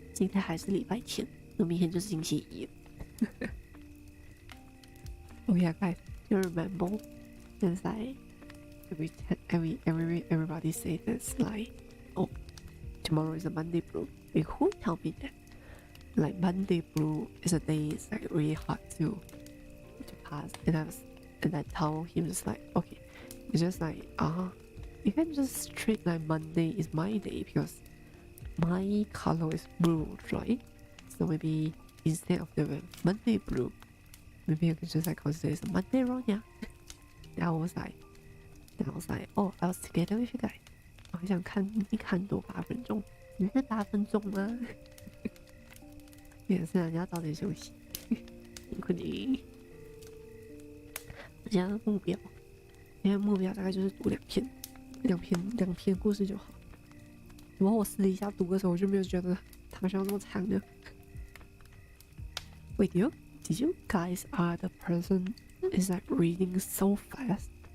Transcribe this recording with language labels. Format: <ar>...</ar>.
<zh>今天还是礼拜天，那明天就是星期一了。</zh> <en>Oh yeah, guys, you remember? It's like everybody say this like, oh, tomorrow is a Monday blue. Like who tell me that? Like Monday blue is a day it's like really hard to pass, and I told him just like, okay, it's just like you can just treat like Monday is my day because my color is blue, right? So maybe instead of the Monday blue, maybe you can just like consider it's a Monday Ronia. And I was like, oh, I was together with you guys.</en> <zh>我很想看你看多8分钟，你是8分钟吗？也是啊，你要早点休息，辛苦你。我现在的目标，大概就是读两篇故事就好。然后我私底下读的时候，我就没有觉得他们像那么长的。</zh> <en>Wait, did you guys are the person is like reading so fast?</en>